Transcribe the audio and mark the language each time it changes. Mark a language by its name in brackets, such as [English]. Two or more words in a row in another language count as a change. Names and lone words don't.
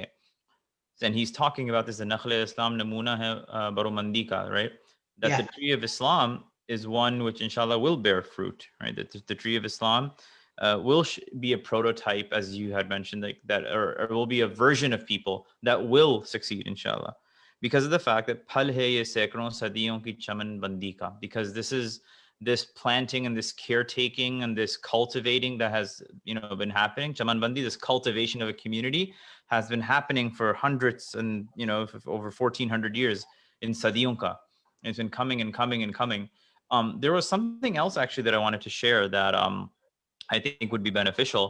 [English] And he's talking about this in [Urdu] نخل اسلام نمونہ ہے برومندی کا, [English] right? That the tree of Islam is one which inshallah will bear fruit, right? That the tree of Islam will be a prototype, as you had mentioned, like that, or will be a version of people that will succeed, inshallah, because of the fact that [Urdu] پھل ہے یہ سیکڑوں صدیوں کی چمن بندی کا, [English] because this planting and this caretaking and this cultivating that has, you know, been happening, [Urdu] چمن بندی, [English] this cultivation of a community has been happening for hundreds and, you know, over 1400 years in [Urdu] صدیوں کا. [English] It's been coming and coming and coming. There was something else actually that I wanted to share that I think would be beneficial.